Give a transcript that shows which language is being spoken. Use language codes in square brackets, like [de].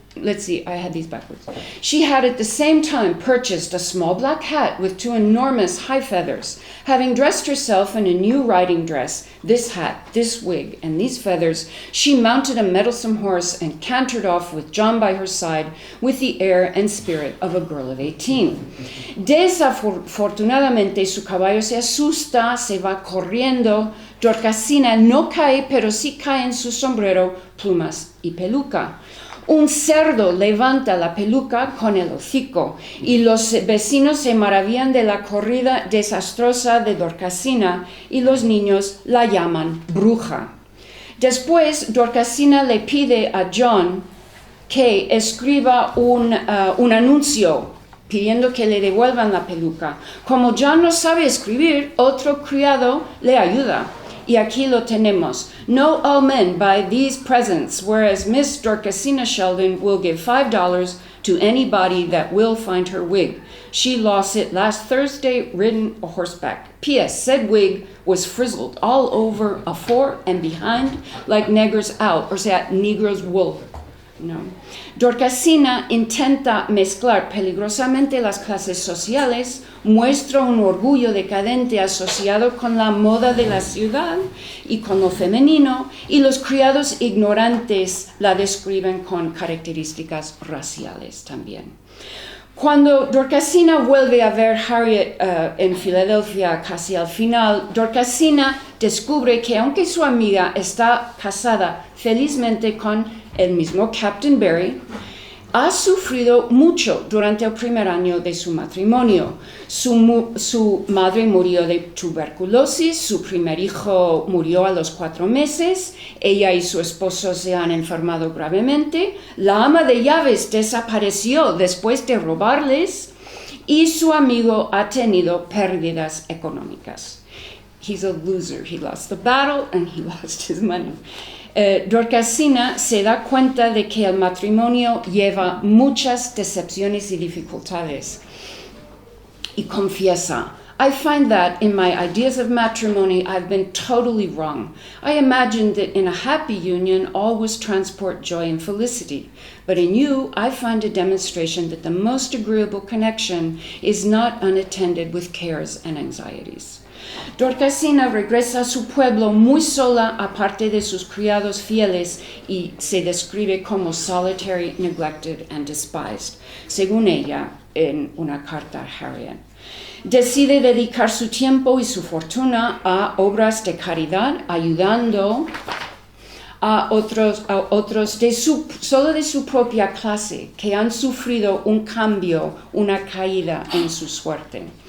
[en] let's see, I had these backwards. She had at the same time purchased a small black hat with 2 enormous high feathers. Having dressed herself in a new riding dress, this hat, this wig, and these feathers, she mounted a mettlesome horse and cantered off with John by her side with the air and spirit of a girl of 18. [es] Desafortunadamente su caballo se asusta, se va corriendo. Dorcasina no cae, pero sí cae en su sombrero, plumas y peluca. Un cerdo levanta la peluca con el hocico y los vecinos se maravillan de la corrida desastrosa de Dorcasina y los niños la llaman bruja. Después, Dorcasina le pide a John que escriba un anuncio pidiendo que le devuelvan la peluca. Como John no sabe escribir, otro criado le ayuda. Y aquí lo tenemos. [en] Know all men buy these presents, whereas Miss Dorcasina Sheldon will give $5 to anybody that will find her wig. She lost it last Thursday ridden a horseback. P.S. Said wig was frizzled all over afore and behind like negros out, [es] o sea, [en] negros wool. [es] No. Dorcasina intenta mezclar peligrosamente las clases sociales, muestra un orgullo decadente asociado con la moda de la ciudad y con lo femenino, y los criados ignorantes la describen con características raciales también. Cuando Dorcasina vuelve a ver Harriet en Filadelfia casi al final, Dorcasina descubre que aunque su amiga está casada felizmente con el mismo Captain Barry, ha sufrido mucho durante el primer año de su matrimonio. Su madre murió de tuberculosis, su primer hijo murió a los 4 meses, ella y su esposo se han enfermado gravemente, la ama de llaves desapareció después de robarles y su amigo ha tenido pérdidas económicas. [en] He's a loser. He lost the battle and he lost his money. [es] Dorcasina se da cuenta de que el matrimonio lleva muchas decepciones y dificultades y confiesa, [en] I find that in my ideas of matrimony I've been totally wrong. I imagined that in a happy union all was transport, joy, and felicity. But in you I find a demonstration that the most agreeable connection is not unattended with cares and anxieties. [es] Dorcasina regresa a su pueblo muy sola, aparte de sus criados fieles, y se describe como [en] solitary, neglected, and despised, [es] según ella en una carta a Harriet. Decide dedicar su tiempo y su fortuna a obras de caridad, ayudando a otros solo de su propia clase, que han sufrido un cambio, una caída en su suerte.